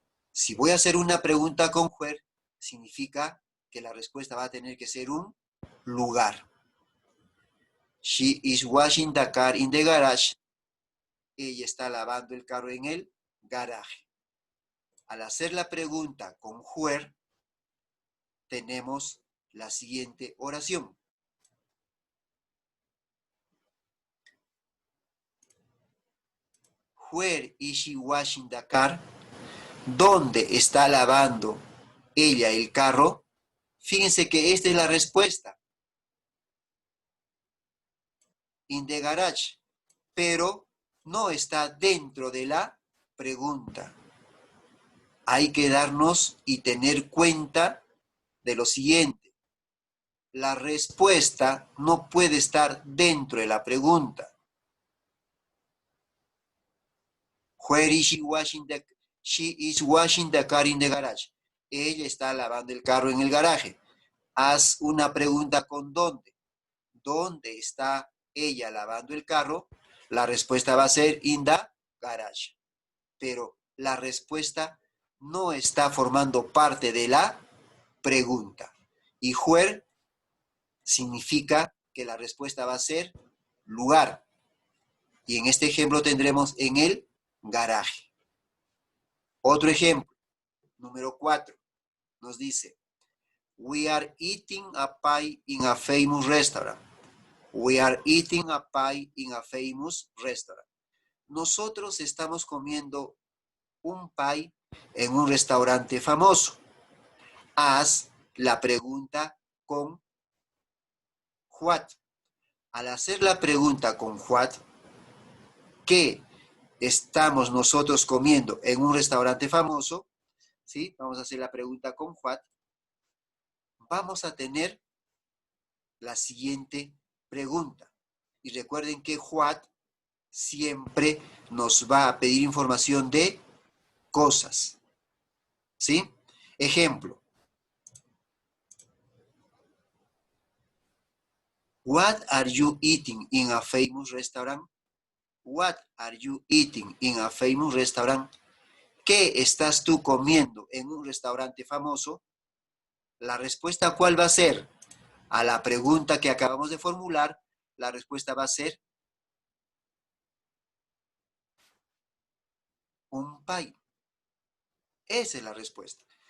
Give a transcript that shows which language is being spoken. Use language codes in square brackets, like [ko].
[es] Si voy a hacer una pregunta con where, significa que la respuesta va a tener que ser un lugar. [en] She is washing the car in the garage. [es] Ella está lavando el carro en el garaje. Al hacer la pregunta con where, tenemos la siguiente oración. [en] Where is she washing the car? [es] ¿Dónde está lavando ella el carro? Fíjense que esta es la respuesta. [en] In the garage. [es] Pero no está dentro de la pregunta. Hay que darnos y tener cuenta de lo siguiente. La respuesta no puede estar dentro de la pregunta. [en] Where is she washing the car? She is washing the car in the garage. [es] Ella está lavando el carro en el garaje. Haz una pregunta con ¿dónde? ¿Dónde está ella lavando el carro? La respuesta va a ser [en] in the garage. [es] Pero la respuesta no está formando parte de la pregunta. Y where significa que la respuesta va a ser lugar. Y en este ejemplo tendremos en el garaje. Otro ejemplo Número 4 nos dice, [en] we are eating a pie in a famous restaurant. We are eating a pie in a famous restaurant. [es] Nosotros estamos comiendo un pie en un restaurante famoso. Haz la pregunta con what. Al hacer la pregunta con what, ¿qué estamos nosotros comiendo en un restaurante famoso? ¿Sí? Vamos a hacer la pregunta con what. Vamos a tener la siguiente pregunta. Y recuerden que what siempre nos va a pedir información de cosas. ¿Sí? Ejemplo. [en] What are you eating in a famous restaurant? What are you eating in a famous restaurant? [es] ¿Qué estás tú comiendo en un restaurante famoso? La respuesta, ¿cuál va a ser? A la pregunta que acabamos de formular, la respuesta va a ser un pie. Esa es la respuesta.